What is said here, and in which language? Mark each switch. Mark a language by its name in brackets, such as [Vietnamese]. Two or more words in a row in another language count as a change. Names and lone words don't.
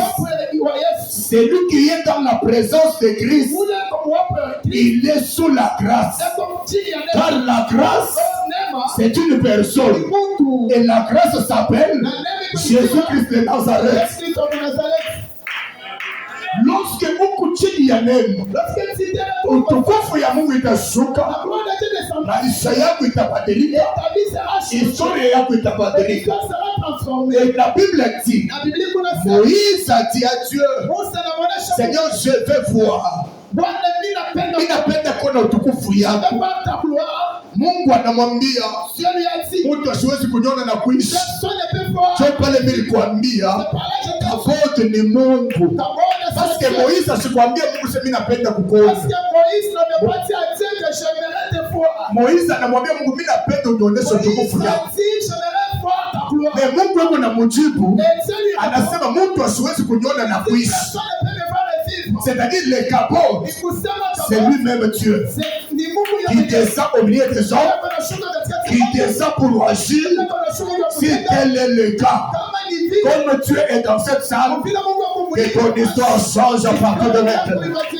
[French] C'est lui qui est dans la présence de Christ. Il est sous la grâce. Car la grâce, c'est une personne. Et la grâce s'appelle Jésus-Christ de Nazareth. [Swahili] Lorsque Mungu chini ya neno, utukufu ya Mungu itashuka, maisha yako itabadilika, historia yako itabadilika. [French] Et la Bible dit, Moïse a dit à Dieu, Seigneur, je vais voir. [Swahili] Ninapenda kuona utukufu yako. Mungu anamwambia mtu asiwezi kunyona na kuishi. Sio pale nilikwambia Kabod ni Mungu. [French] Parce que [Swahili] Moïse asikwambia Mungu sema ninapenda kukuona. Moïse anamwambia Mungu mimi napenda unionyeshe utukufu yako. Mais Mungu yuko na mjibu anasema mtu asiwezi kunyona na kuishi. [French] C'est-à-dire les capots, c'est lui-même Dieu qui descend au milieu des hommes, qui descend pour agir. Si tel est le cas, comme Dieu est dans cette salle, que ton histoire change à partir de maintenant.